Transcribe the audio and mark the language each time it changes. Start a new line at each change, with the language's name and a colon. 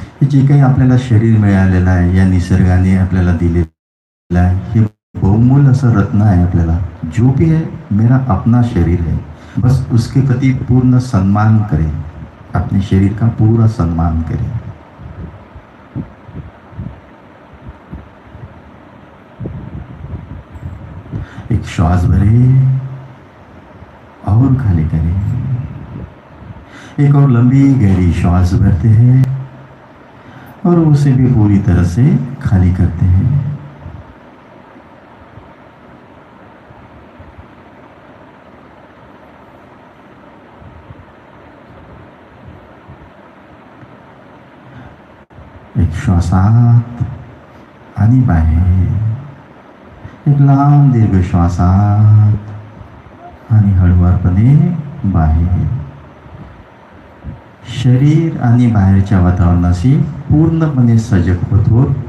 Marathi: जे काही आपल्याला शरीर मिळालेलं आहे या निसर्गाने आपल्याला दिलेलं आहे, हे बहुमूल्य असं रत्न आहे आपल्याला.
Hindi: जो भी है मेरा अपना शरीर है, बस उसके प्रति पूर्ण सम्मान करें. अपने शरीर का पूरा सम्मान करें. एक श्वास भरे और खाली करें. एक और लंबी गहरी श्वास भरते हैं और उसे भी पूरी तरह से खाली करते हैं।
Marathi: एक श्वास आत आणि बाहेर, एक लांब दीर्घ श्वास आत आणि हळुवारपणे बाहेर। शरीर आणि बाहेरच्या वातावरणाशी पूर्णपणे सजग होतो।